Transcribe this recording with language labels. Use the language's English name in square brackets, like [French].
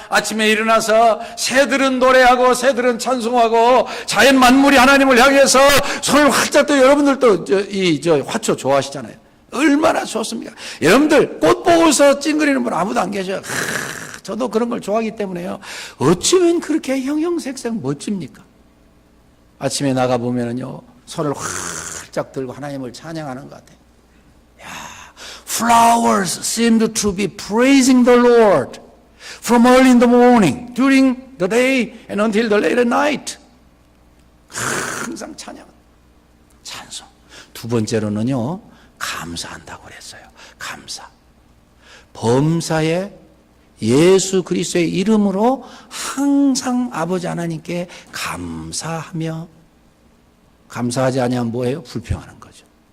[Korean] 아침에 일어나서 새들은 노래하고 새들은 찬송하고 자연 만물이 하나님을 향해서 손을 활짝 들고, 여러분들도 화초 좋아하시잖아요. 얼마나 좋습니까? 여러분들 꽃 보고서 찡그리는 분 아무도 안 계셔요. 저도 그런 걸 좋아하기 때문에요. 어찌면 그렇게 형형색색 멋집니까? 아침에 나가보면은요, 손을 활짝 들고 하나님을 찬양하는 것 같아요. [English] 야, flowers seemed to be praising the Lord from early in the morning, during the day and until the late at night. [Korean] 항상 찬송. 두 번째로는요, 감사한다고 그랬어요. 감사. 범사에 예수 그리스도의 이름으로 항상 아버지 하나님께 감사하며, 감사하지 아니하면 뭐예요? 불평하는 거죠.